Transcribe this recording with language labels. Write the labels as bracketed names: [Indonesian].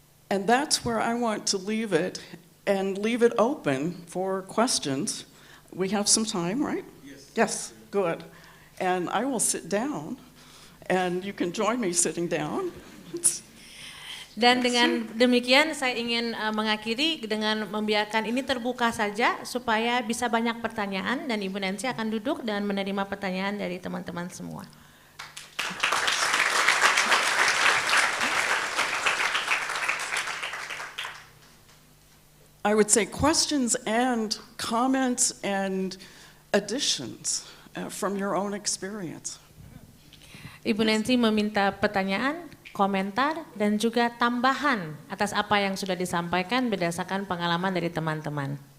[English] And that's where I want to leave it and leave it open for questions. We have some time, right? Yes, good. And I will sit down and you can join me sitting down. [Indonesian] Dan dengan demikian saya ingin mengakhiri dengan membiarkan ini terbuka saja supaya bisa banyak pertanyaan dan Ibu Nancy akan duduk dan menerima pertanyaan dari teman-teman semua. [English] I would say questions and comments and additions from your own experience. [Indonesian] Ibu Nancy meminta pertanyaan, komentar, dan juga tambahan atas apa yang sudah disampaikan berdasarkan pengalaman dari teman-teman.